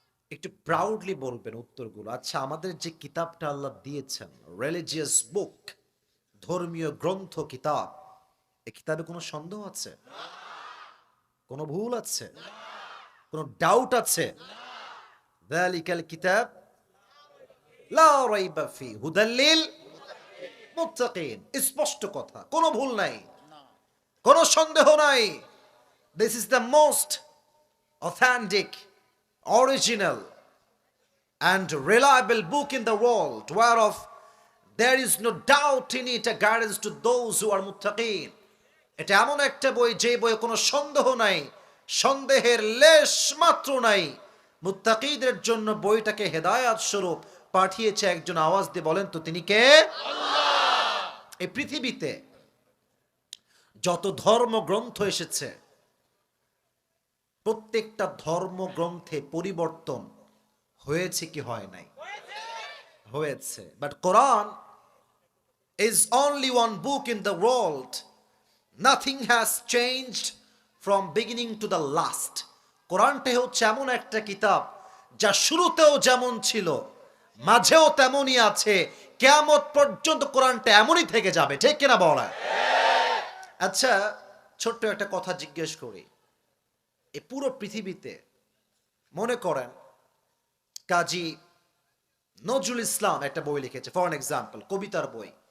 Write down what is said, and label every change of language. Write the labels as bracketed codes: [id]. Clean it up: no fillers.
[bn] একটু প্রাউডলি বলবেন উত্তরগুলো। আচ্ছা, আমাদের যে কিতাবটা আল্লাহ দিয়েছেন, রিলিজিয়াস বুক, ধর্মীয় গ্রন্থ কিতাব, এই কিতাবে কোনো সন্দেহ আছে? কোনো ভুল আছে? কোনো ডাউট আছে? [ar] যালিকাল কিতাব লা রাইবা ফি হুদাল লিল মুত্তাকিন। [bn] স্পষ্ট কথা, কোনো ভুল নাই, কোনো সন্দেহ নাই। [en] This is the most authentic, original and reliable book in the world, whereof there is no doubt in it, a guidance to those who are muttaqin. [bn] এটা এমন একটা বই, যে বইয়ে কোনো সন্দেহ নাই, সন্দেহের লেশ মাত্র নাই। মুত্তাকিদের জন্য বইটাকে হেদায়াত স্বরূপ পাঠিয়েছে একজন। আওয়াজ দিয়ে বলেন তো তিনি কে? আল্লাহ। এই পৃথিবীতে যত ধর্মগ্রন্থ এসেছে, প্রত্যেকটা ধর্মগ্রন্থে পরিবর্তন হয়েছে কি হয় নাই? হয়েছে। [en] But Quran is only one book in the world. Nothing has changed from beginning to the last. [bn] কোরআনটা হচ্ছে এমন একটা কিতাব যা শুরুতেও যেমন ছিল, মাঝেও তেমনই আছে, কিয়ামত পর্যন্ত কোরআনটা এমনই থেকে যাবে। ঠিক কিনা বলা? আচ্ছা, ছোট্ট একটা কথা জিজ্ঞেস করি। এই পুরো পৃথিবীতে মনে করেন কাজী নজরুল ইসলাম একটা বই লিখেছে, ফর এক্সাম্পল, কবিতার বই।